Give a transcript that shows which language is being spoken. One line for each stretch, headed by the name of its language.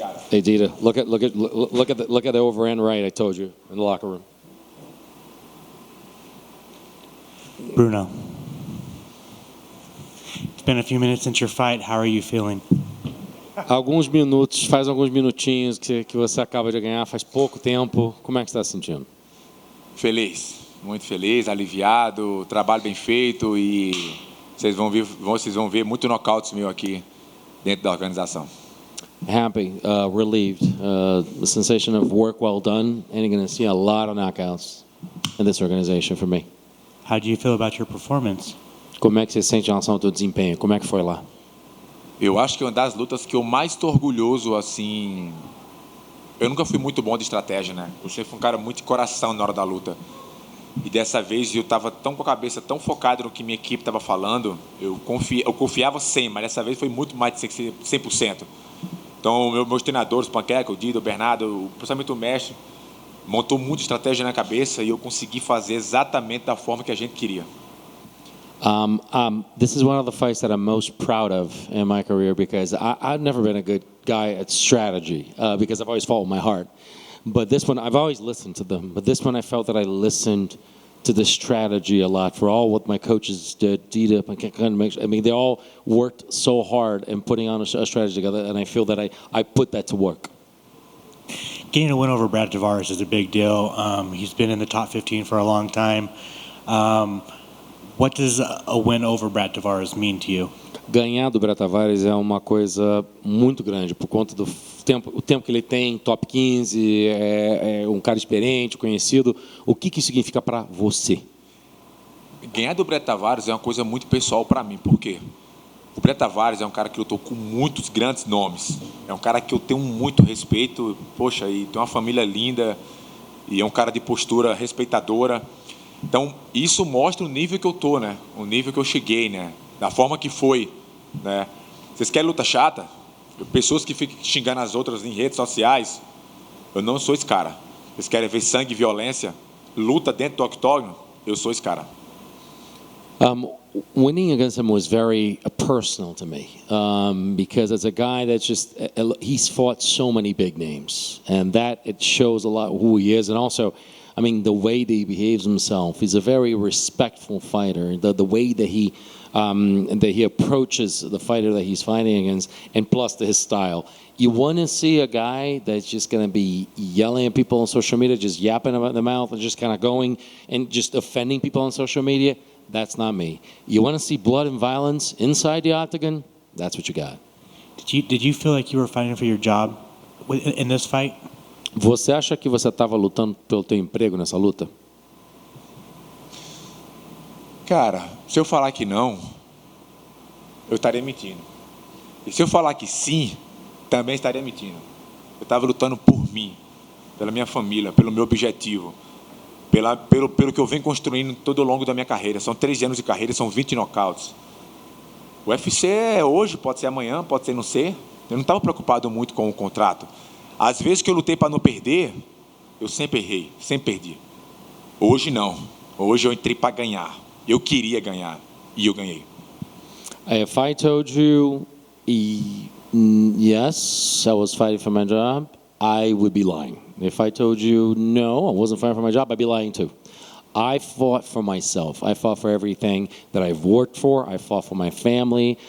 English: Hey Dita, look at the over and right I told you in the locker room. Bruno, it's been a few minutes since your fight. How are you feeling?
Portuguese: Faz alguns minutinhos que você acaba de ganhar, faz pouco tempo. Como é que você está se sentindo? Feliz, muito feliz, aliviado, trabalho bem feito e vocês vão ver muito nocautes meu aqui dentro da organização.
English: Happy, relieved, the sensation of work well done, and you're going to see a lot of knockouts in this organization for me. How do you feel about your performance?
Portuguese: Como é que você sente em relação ao teu desempenho? Como é que foi lá? Eu acho que é uma das lutas que eu mais estou orgulhoso, assim. Eu nunca fui muito bom de estratégia, né? Eu sempre fui um cara muito de coração na hora da luta. E dessa vez eu estava tão com a cabeça tão focado no que minha equipe estava falando, eu confiava 100, mas dessa vez foi muito mais de 100%. Então, meus treinadores, o Panqueca, o Dido, o Bernardo, principalmente o mestre, montou muita estratégia na cabeça e eu consegui fazer exatamente da forma que a gente queria.
English: This is one of the fights that I'm most proud of in my career because I've never been a good guy at strategy because I've always followed my heart. But this one, I've always listened to them. But this one, I felt that I listened to the strategy a lot for all what my coaches did. Dita, I mean, they all worked so hard in putting on a strategy together, and I feel that I put that to work. Getting a win over Brad Tavares is a big deal. He's been in the top 15 for a long time. What does a win over Brad Tavares mean to you?
Portuguese: Ganhar do Brad Tavares é uma coisa muito grande por conta do o tempo que ele tem, top 15, é um cara experiente, conhecido. O que isso significa para você? Ganhar do Brad Tavares é uma coisa muito pessoal para mim, por quê? O Brad Tavares é um cara que lutou com muitos grandes nomes. É um cara que eu tenho muito respeito, poxa, e tem uma família linda, e é um cara de postura respeitadora. Então, isso mostra o nível que eu tô, né? O nível que eu cheguei, né? Da forma que foi, né? Vocês querem luta chata? Pessoas que ficam xingando as outras em redes sociais, eu não sou esse cara. Vocês querem ver sangue e violência? Luta dentro do octógono? Eu sou esse cara.
English: Winning against him was very personal to me because as a guy that's just he's fought so many big names, and that it shows a lot who he is, and also, I mean, the way that he behaves himself. He's a very respectful fighter. The way that he approaches the fighter that he's fighting against, and plus his style. You want to see a guy that's just going to be yelling at people on social media, just yapping about the mouth, and just kind of going and just offending people on social media. That's not me. You want to see blood and violence inside the octagon? That's what you got. Did you feel like you were fighting for your job in this fight?
Portuguese: Você acha que você estava lutando pelo teu emprego nessa luta? Cara, se eu falar que não, eu estaria mentindo. E se eu falar que sim, também estaria mentindo. Eu estava lutando por mim, pela minha família, pelo meu objetivo, pelo que eu venho construindo todo ao longo da minha carreira. São 13 anos de carreira, são 20 knockouts. O UFC é hoje, pode ser amanhã, pode ser não ser. Eu não estava preocupado muito com o contrato. Às vezes que eu lutei para não perder, eu sempre errei, sempre perdi. Hoje não. Hoje eu entrei para ganhar. Eu queria ganhar e eu ganhei.
English: If I told you yes, I was fighting for my job, I would be lying. If I told you no, I wasn't fighting for my job, I'd be lying too. I fought for myself. I fought for everything that I've worked for. I fought for my family.